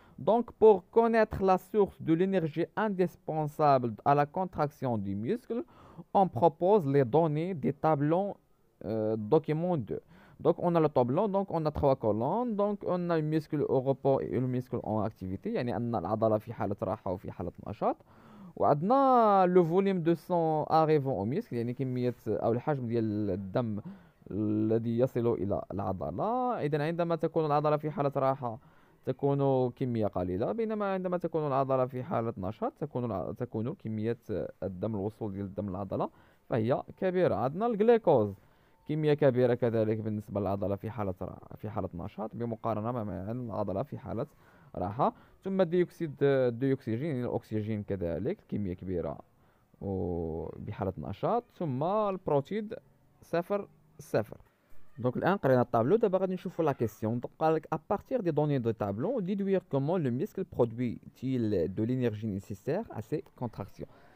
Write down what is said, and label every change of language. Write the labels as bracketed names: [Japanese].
[French] Donc pour connaître la source de l'énergie indispensable à la contraction du muscle, on propose les données des tableaux document 2. Donc on a le tableau, donc on a trois colonnes. Donc on a le muscle au repos et le muscle en activité. [Arabic] يعني أن العضلة في حالة راحة وفي حالة نشاط. وعندنا [French] لو فوليوم دو سون اريفون او ميسك، [Arabic] يعني كمية او الحجم ديال الدم الذي يصل إلى العضلة. إذا عندما تكون العضلة في حالة راحة تكون كمية قليلة، بينما عندما تكون العضلة في حالة نشاط تكون كمية الدم، الوصول ديال الدم للعضلة فهي كبيرة. عندنا الجليكوز كمية كبيرة كذلك بالنسبة للعضلة في حالة نشاط بمقارنة مع العضلة في حالة راحة. ثم ديوكسيد الديوكسيجين، يعني الأكسجين كذلك كمية كبيرة وبحالة نشاط. ثم البروتيد صفر صفر. Donc الآن قرينا الطابلو، دابا غادي نشوفوا لا كيسيون. [French] Donc [Arabic] قال لك [French] à partir des données du tableau déduire comment le muscle produit-il de l'énergie nécessaire à ses contractions.